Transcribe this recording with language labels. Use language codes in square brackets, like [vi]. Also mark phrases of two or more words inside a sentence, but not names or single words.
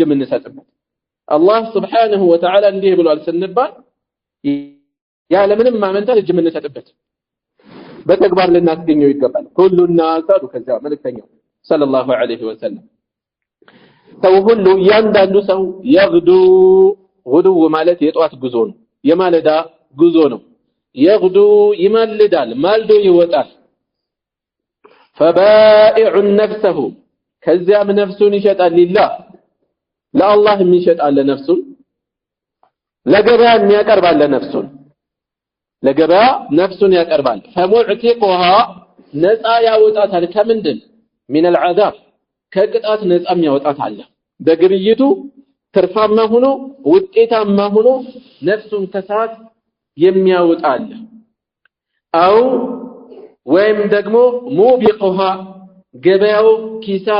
[am] የምንሰጥበት አላህ [ar] سبحانه وتعالى [am] እንዲህ ብሏል ስንባል ያለ ምንም ማመንታት እጅ የምንሰጥበት በተግባር ልናስገኘው ይገባል ሁሉና አሳዱ ከዛ መልእክተኛው [ar] صلى الله عليه وسلم [am] ሰው ሁሉ ያንዳንዱ ሰው ይغዱ ጉዱ ማለት የጧት ጉዞ ነው የማለዳ ጉዞ ነው ይغዱ ይማልዳል ማልዶ ይወጣል [ar] فبائع نفسه [am] ከዚያም ነፍሱን ይሸጣል ሊላህ ለአላህ የሚሸጣል ነፍሱን ለገበያ የሚያቀርባል ነፍሱን ለገበያ ነፍሱን ያቀርባል فمعتقها ነፃ ያወጣታል ከምንድን [ar] من العذاب [am] ከቅጣት ነፃም ያወጣታል በግብይቱ ትርፋማ ሆኖ ውጤታማ ሆኖ ነፍሱን ከሳት የሚያወጣል አው ወይም ደግሞ ሙቢቁሃ ገበያው ኪሳራ